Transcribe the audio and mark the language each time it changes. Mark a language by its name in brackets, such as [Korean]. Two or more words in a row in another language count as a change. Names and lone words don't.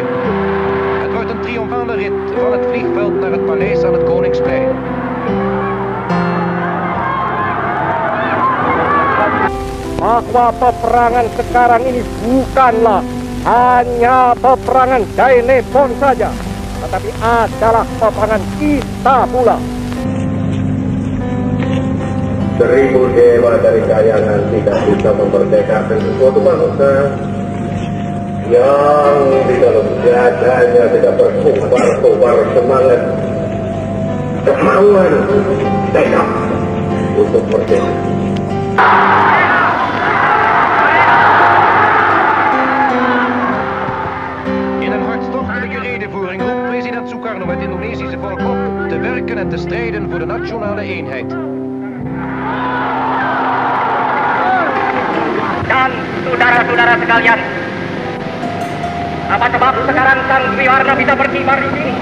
[Dutch] Het wordt een triomfale rit van het vliegveld naar het paleis aan het Koningsplein. [Indonesian] Bahwa peperangan sekarang ini bukanlah hanya peperangan telepon saja, tetapi adalah peperangan kita pula. 1000 dewa dari kayangan tidak bisa memerdekakan suatu bangsa yang di dalam dadanya tidak berkobar-kobar semangat, kemauan, tekad untuk merdeka. [Dutch] In een hartstochtelijke redevoering roept president Sukarno het Indonesische volk op te werken en te strijden voor de nationale eenheid. [Indonesian] Dan saudara-saudara sekalian, apa sebab sekarang Sang Triwarna bisa berkibar di sini?